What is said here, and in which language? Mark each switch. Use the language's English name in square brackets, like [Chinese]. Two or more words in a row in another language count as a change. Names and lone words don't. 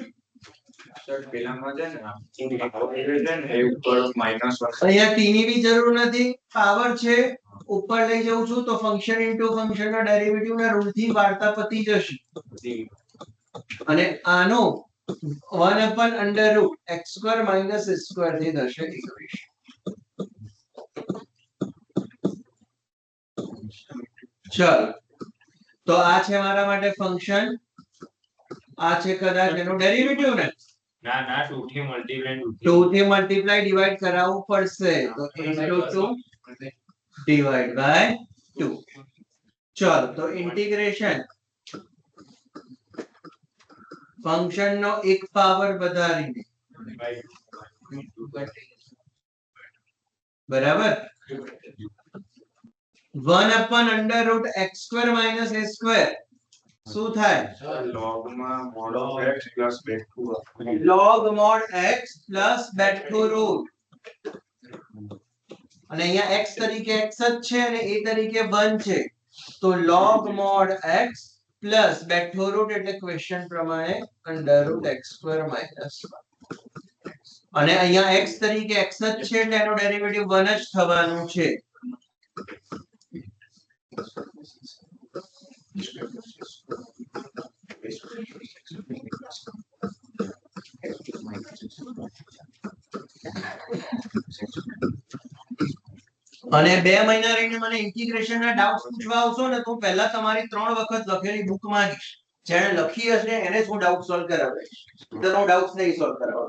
[Gujarati] પેલામાં છે ને એ ઉપર -1 અહીંયા t ની બી જરૂર નથી પાવર છે ઉપર લઈ જઉં છું તો [English] function into function [Gujarati] ના ડેરિવેટિવ ના રૂલ થી વાર્તા પતી જશે અને આનો [English] 1 upon under root x square minus s square [Gujarati] થી થશે ઇક્વેશન ચલો તો આ છે મારા માટે ફંક્શન આ છે કદાચ એનો ડેરિવેટિવ ને ના ના 2 થી મલ્ટીપ્લાય 2 થી મલ્ટીપ્લાય ડિવાઇડ કરાવવું પડશે તો [English] into 2 divide by 2 [Gujarati] ચલો તો ઇન્ટિગ્રેશન ફંક્શન નો એક પાવર વધારીને બરાબર [English] 1 upon under root x square minus a square [Gujarati] શું થાય [English] log માં mod of x plus back to log mod x plus back to root [Gujarati] અને અહીંયા x તરીકે x જ છે અને a તરીકે 1 છે તો [English] log mod x plus back to root [Gujarati] એટલે ક્વેશ્ચન પ્રમાણે [English] under root x square minus 1 [Gujarati] અને અહીંયા x તરીકે x જ છે એટલે એનો ડેરિવેટિવ 1 જ થવાનું છે અને 2 મહિના રહીને મને ઇન્ટિગ્રેશન ના ડાઉટ પૂછવા આવશો ને તો પહેલા તમારી 3 વખત લખેલી બુક માંગીશ જેણે લખી હશે એને જ હું ડાઉટ સોલ્વ કરાવીશ, તો હું ડાઉટ નહીં સોલ્વ કરાવું.